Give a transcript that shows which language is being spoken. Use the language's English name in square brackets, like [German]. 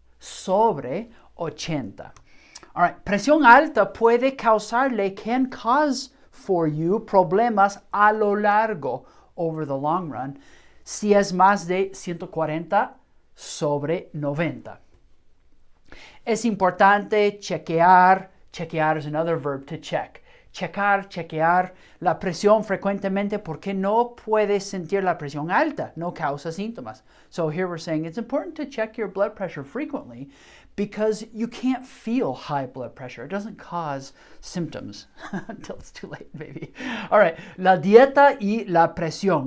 [Spanish] Sobre 80. All right, presión alta puede causarle, [English] can cause for you [Spanish] problemas a lo largo, [English] over the long run, [Spanish] si es más de 140 sobre 90. Es importante chequear [English] is another verb to check. [Spanish] Chequear la presión frecuentemente porque no puedes sentir la presión alta, no causa síntomas. [English] So here we're saying it's important to check your blood pressure frequently because you can't feel high blood pressure. It doesn't cause symptoms until it's too late, baby. [Spanish] All right, la dieta y la presión.